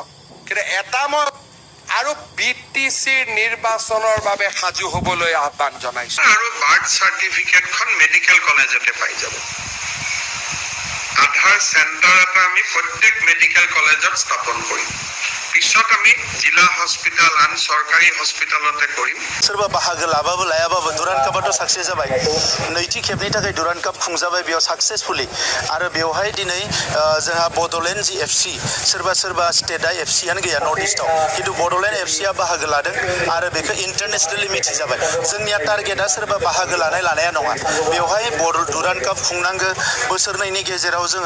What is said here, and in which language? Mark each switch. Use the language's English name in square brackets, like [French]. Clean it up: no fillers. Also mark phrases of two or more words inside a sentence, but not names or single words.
[Assamese] কিন্তু এটা মই আৰু BTCৰ নিৰ্বাচনৰ বাবে সাজু হ'বলৈ আহ্বান জনাইছোঁ। আৰু [English] birth certificate medical college [Assamese] পাই যাব। আধাৰ চেণ্টাৰ এটা আমি প্ৰত্যেক [English] medical college [Assamese] স্থাপন কৰিম পিছত আমি জিলা হস্পিটাল আন চৰকাৰী হস্পিটালতে কৰিম [Bodo] सोरबा बाहागो लाबाबो लायाबाबो दुरान कापाथ' साक्सेस जाबाय नैथि खेबनि थाखाय दुरान काप खुंजाबाय बेयाव साक्सेसफुलि आरो बेवहाय दिनै जोंहा बड'लेण्ड जि एफसि सोरबा स्टेटआ एफसियानो गैया नर्थ इस्टआव खिन्थु बड'लेण्ड एफसिया बाहागो लादों आरो बेखौ इन्टारनेसनेलि मिथिजाबाय जोंनिया टारगेटआ सोरबा बाहागो लानाया नङा बेवहाय दुरान काप खुंनांगौ बोसोरनैनि गेजेराव जोङो